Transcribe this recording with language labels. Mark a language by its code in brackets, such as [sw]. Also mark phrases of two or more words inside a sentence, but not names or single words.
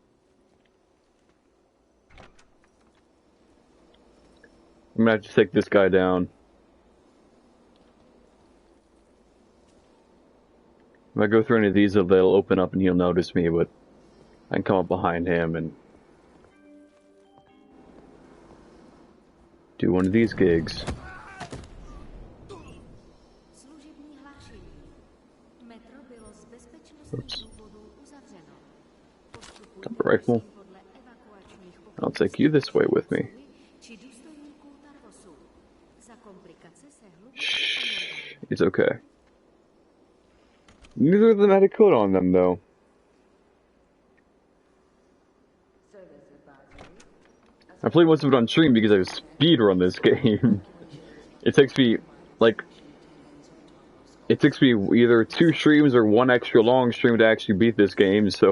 [en] I'm gonna have to take this guy down. If I go through any of these, they'll open up and he'll notice me, but I can come up behind him and do one of these gigs. [cs] Služební hlášení. Metro bylo z bezpečnostních [en] Oops. [cs] důvodů uzavřeno. Postupujte [en] Got the rifle. [cs] prosím podle evakuačních pokynů [en] I'll take you this way with me. [cs] či důstojníků Tarvosu. Za komplikace se hluboce Shh. omlouvám. [en] It's okay. Neither of them had a code on them, though. Service advisory. I played most of it on stream because I was speedrun this game. It takes me, like... It takes me either 2 streams or 1 extra long stream to actually beat this game, so...